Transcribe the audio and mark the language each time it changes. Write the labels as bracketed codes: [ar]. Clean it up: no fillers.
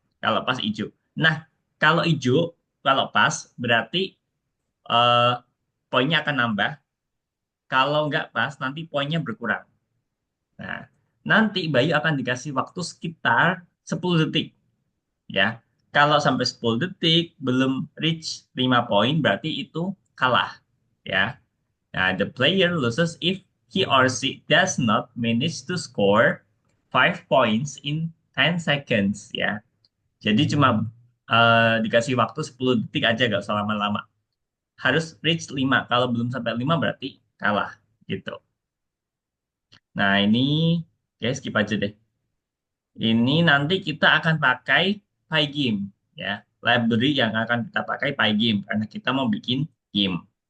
[id] Kalau pas hijau. Nah, kalau hijau kalau pas berarti eh, poinnya akan nambah. Kalau nggak pas nanti poinnya berkurang. Nah, nanti Bayu akan dikasih waktu sekitar 10 detik ya. Kalau sampai 10 detik belum reach 5 poin berarti itu kalah ya. [en] Nah, the player loses if he or she does not manage to score 5 points in 10 seconds ya. [id] Jadi cuma dikasih waktu 10 detik aja gak usah lama-lama. Harus reach 5. Kalau belum sampai 5 berarti kalah gitu. Nah, ini ya skip aja deh. Ini nanti kita akan pakai Pygame ya, library yang akan kita pakai Pygame karena kita mau bikin game.